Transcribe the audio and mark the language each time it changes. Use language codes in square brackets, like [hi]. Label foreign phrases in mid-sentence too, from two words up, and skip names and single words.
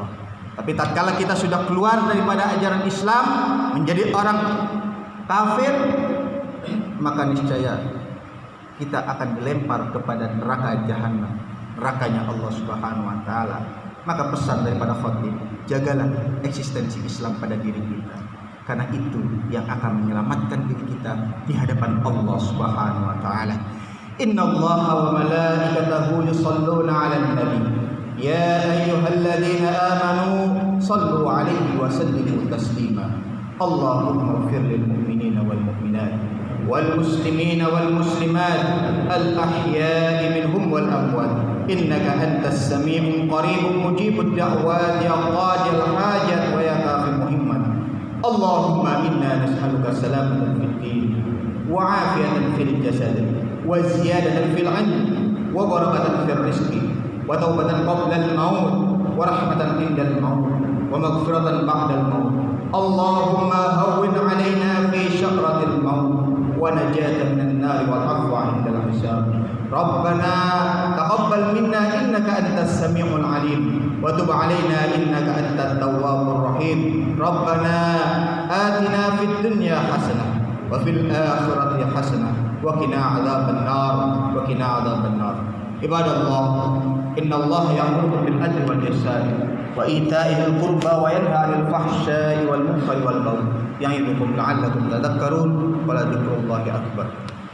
[id] Tapi tatkala kita sudah keluar daripada ajaran Islam, menjadi orang kafir, maka niscaya kita akan dilempar kepada neraka jahanam, nerakanya [ar] الله سبحانه وتعالى. [id] Maka pesan daripada khatib, jagalah eksistensi Islam pada diri kita, karena itu yang akan menyelamatkan diri kita di hadapan [ar] الله سبحانه وتعالى. إن الله وملائكته يصلون على النبي يا أيها الذين آمنوا صلوا عليه وسلموا تسليما. اللهم اغفر للمؤمنين والمؤمنات والمسلمين والمسلمات الأحياء منهم والأموات إنك أنت السميع قريب مجيب الدعوات يا قاضي الحاجات ويا كافي المهمات. اللهم إنا نسألك سلامة في الدين وعافية في الجسد وزيادة في العلم وبركة في الرزق وتوبة قبل الموت ورحمة عند الموت ومغفرة بعد الموت. اللهم هون علينا في سكرات الموت ونجاة من النار والعفو عند الحساب. ربنا تقبل منا إنك أنت السميع العليم وتب علينا إنك أنت التواب الرحيم. ربنا آتنا في الدنيا حسنة وفي الآخرة حسنة وقنا عذاب النار وقنا عذاب النار. عباد الله إن الله يأمر بالعدل والإحسان وإيتاء ذي القربى وينهى عن الفحشاء والمنكر والبغي يعظكم لعلكم تذكرون ولذكر الله أكبر.